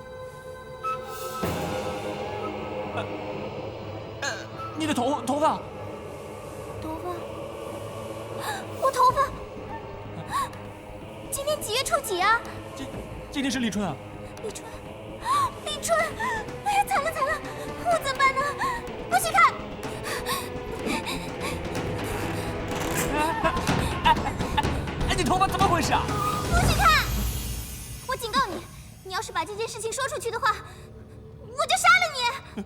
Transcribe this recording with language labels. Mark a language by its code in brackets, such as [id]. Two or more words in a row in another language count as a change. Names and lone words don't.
[zh] 你的頭髮。頭髮？我頭髮？今天幾月初幾啊？今天是立春啊。立春？立春！哎呀，慘了慘了，我怎麼辦呢？不許看！哎，你頭髮怎麼回事啊？不許看！我警告你，你要是把這件事情說出去的話，我就殺了你！